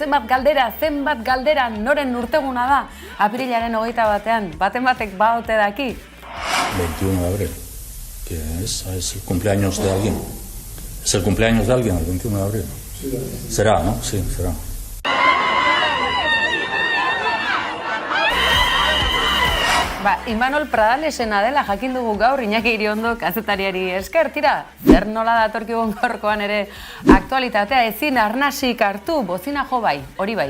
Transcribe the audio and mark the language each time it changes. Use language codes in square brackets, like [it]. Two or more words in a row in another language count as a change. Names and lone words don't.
[eu] Zenbat galdera noren urteguna da. Apirilaren 21, baten batek ba ote daki. [es] 21 de abril, que es el cumpleaños de alguien. Es el cumpleaños de alguien, el 21 de abril. Será, ¿no? Sí, será. [eu] Imanol Pradalesena dela jakin dugu gaur Iñaki Iriondo kazetariari esker, tira, zer nola datorkigun gaurkoan ere aktualitatea ezin arnasik hartu, bozina jo bai, hori bai.